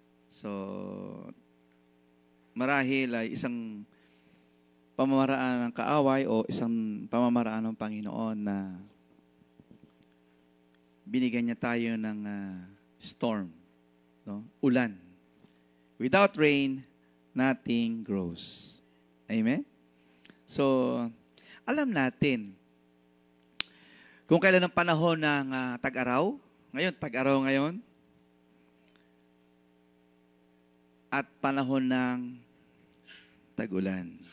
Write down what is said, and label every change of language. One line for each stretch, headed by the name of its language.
Filipino: So, marahil ay isang pamamaraan ng kaaway o isang pamamaraan ng Panginoon na binigyan niya tayo ng storm, no? Ulan.
English: Without rain, nothing grows. Amen?
Filipino: So, alam natin, kung kailan ang panahon ng tag-araw, ngayon, at panahon ng tag-ulan.